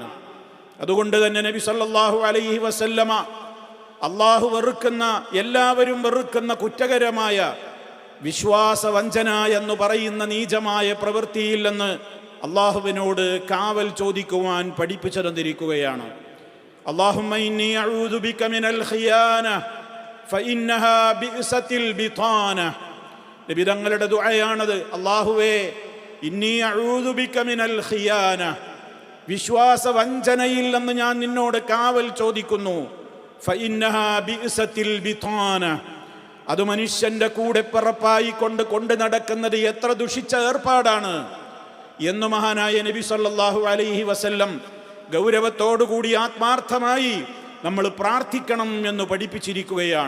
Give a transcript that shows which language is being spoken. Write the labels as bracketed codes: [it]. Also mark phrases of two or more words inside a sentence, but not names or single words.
[ml] അതുകൊണ്ട് തന്നെ നബി [ar] صلى الله عليه وسلم [ml] അള്ളാഹു വെറുക്കുന്ന, എല്ലാവരും വെറുക്കുന്ന കുറ്റകരമായ വിശ്വാസവഞ്ചന എന്ന് പറയുന്ന നീചമായ പ്രവൃത്തിയിൽ നിന്ന് അള്ളാഹുവിനോട് കാവൽ ചോദിക്കുവാൻ പഠിപ്പിച്ചു തന്നിരിക്കുകയാണ്. [ar] اللهم إني أعوذ بك من الخيانة فإنها بئست البطانة. [ml] നബി തങ്ങളുടെ ദുആയാണത്. അല്ലാഹുവേ, [ar] إني أعوذ بك من الخيانة, [ml] വിശ്വാസവഞ്ചനയിൽ നിന്ന് ഞാൻ നിന്നോട് കാവൽ ചോദിക്കുന്നു. [ar] فإنها بئست البطانة, [ml] അത് മനുഷ്യന്റെ കൂടെ പിറപ്പായി കൊണ്ട് നടക്കുന്നത് എത്ര ദുഷിച്ച ഏർപ്പാടാണ് എന്ന് മഹാനായ നബി [ar] صلى الله عليه وسلم [ml] ഗൗരവത്തോടുകൂടി ആത്മാർത്ഥമായി നമ്മൾ പ്രാർത്ഥിക്കണം എന്ന് പഠിപ്പിച്ചിരിക്കുകയാണ്.